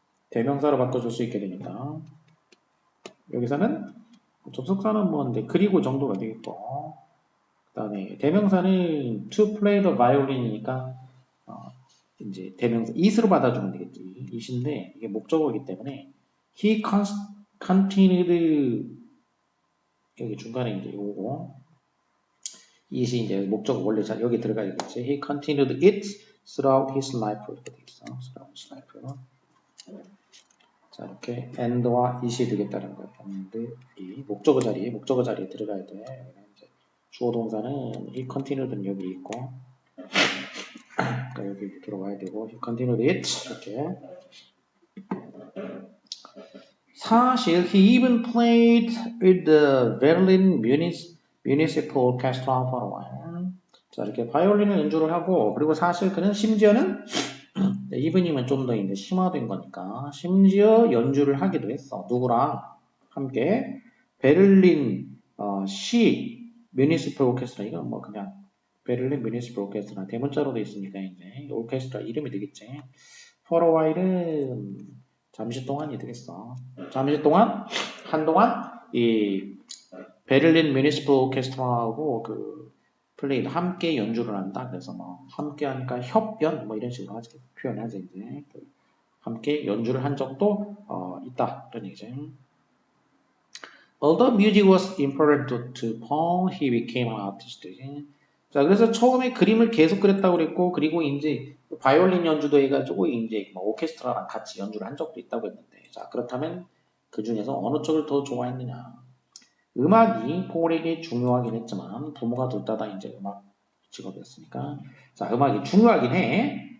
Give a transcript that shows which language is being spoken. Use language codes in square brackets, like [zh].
[ko] 대명사로 바꿔줄 수 있게 됩니다. 여기서는 접속사는 뭔데 그리고 정도가 되겠고 그 다음에 대명사는 [en] to play the violin [ko] 이니까 이제 대명사 it으로 받아주면 되겠지. it인데 이게 목적어이기 때문에 [en] he continued [ko] 여기 중간에 이제 요거 it이 이제 목적어 원래 여기 들어가야겠지. [en] He continued it throughout his life 이렇게 되겠어. throughout his life. [ko] 자 이렇게 and와 it이 되겠다는 거예요. and 이 목적어 자리에 들어가야 돼. 이제 주어 동사는 [en] he continued [ko] 는 여기 있고 그러니까 여기 들어가야 되고 [en] he continued it [ko] 이렇게. 사실 [en] he even played with the Berlin Municipal Orchestra for a while. [ko] 자 이렇게 바이올린을 연주를 하고 그리고 사실 그는 심지어는 even이면 좀 더 이제 심화된 거니까 심지어 연주를 하기도 했어. 누구랑 함께 베를린 시 뮤니시플 오케스트라 이건 뭐 그냥 베를린 뮤니시플 오케스트라 대문자로 돼 있으니까 이제 오케스트라 이름이 되겠지. for a while은 잠시 동안이 되겠어. 잠시 동안 한동안 이 베를린 뮤니시플 오케스트라하고 그 플레이를 함께 연주를 한다. 그래서 뭐 함께 하니까 협연 뭐 이런 식으로 하지 표현하지 이제 함께 연주를 한 적도 있다. 그런 얘기죠. [en] Although music was important to Paul, he became an artist. [ko] 자, 그래서 처음에 그림을 계속 그렸다고 그랬고, 그리고 이제 바이올린 연주도 해가지고 이제 뭐 오케스트라랑 같이 연주를 한 적도 있다고 했는데, 자, 그렇다면 그 중에서 어느 쪽을 더 좋아했느냐? 음악이 폴에게 중요하긴 했지만 부모가 둘 다 이제 음악 직업이었으니까, 자, 음악이 중요하긴 해.